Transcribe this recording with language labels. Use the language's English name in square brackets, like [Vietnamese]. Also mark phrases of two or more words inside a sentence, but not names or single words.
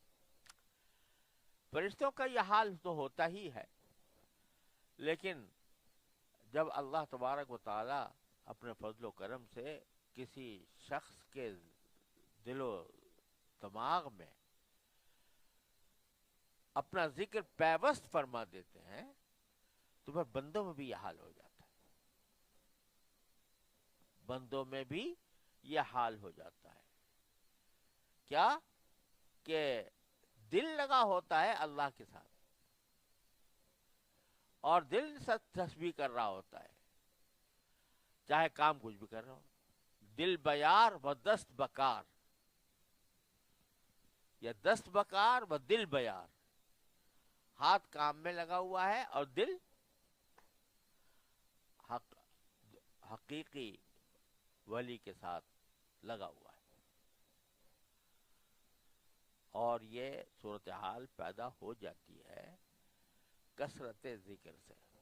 [Urdu] فرشتوں کا یہ حال تو ہوتا ہی ہے، لیکن جب اللہ تبارک و تعالی اپنے فضل و کرم سے کسی شخص کے دل و دماغ میں اپنا ذکر پیوست فرما دیتے ہیں تو پھر بندوں میں بھی یہ حال ہو جاتا ہے، بندوں میں بھی یہ حال ہو جاتا ہے۔ کیا کہ دل لگا ہوتا ہے اللہ کے ساتھ اور دل تسبیح کر رہا ہوتا ہے، چاہے کام کچھ بھی کر رہا ہو، [Persian] دل بیار و دست بکار، یا دست بکار و دل بیار، [Urdu] ہاتھ کام میں لگا ہوا ہے اور دل حقیقی ولی کے ساتھ لگا ہوا ہے۔ اور یہ صورتحال پیدا ہو جاتی ہے کثرت ذکر سے۔